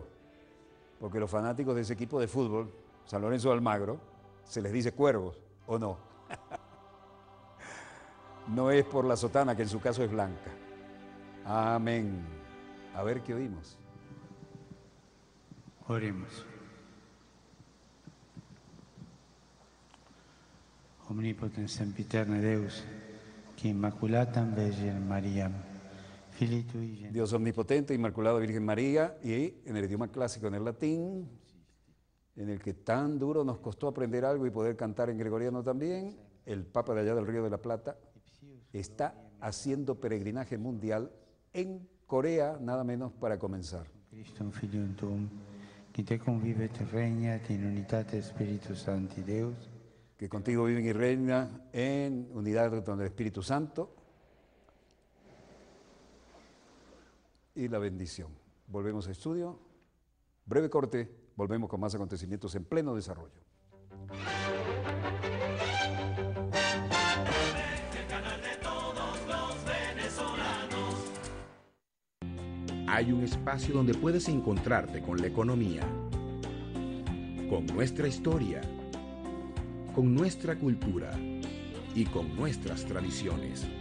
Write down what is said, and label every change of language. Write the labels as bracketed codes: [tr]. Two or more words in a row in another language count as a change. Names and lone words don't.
[es] Porque los fanáticos de ese equipo de fútbol, San Lorenzo de Almagro, se les dice cuervos, ¿o no? No es por la sotana, que en su caso es blanca. Amén. A ver qué oímos. Oremos. [la] Omnipotens sempiterne Deus, que Immaculatam Virginem Mariam, Filii Tui Genitus. [es] Dios omnipotente, Inmaculada Virgen María, y en el idioma clásico, en el latín, en el que tan duro nos costó aprender algo y poder cantar en gregoriano también, el Papa de allá del Río de la Plata está haciendo peregrinaje mundial en Corea, nada menos para comenzar. [la] Christum Filium Tuum, qui te convivet regnat in unitate Spiritus Sancti Deus, [es] Que contigo viven y reina en unidad con el Espíritu Santo y la bendición. Volvemos a estudio, breve corte, volvemos con más acontecimientos en pleno desarrollo. Hay un espacio donde puedes encontrarte con la economía, con nuestra historia, con nuestra cultura y con nuestras tradiciones.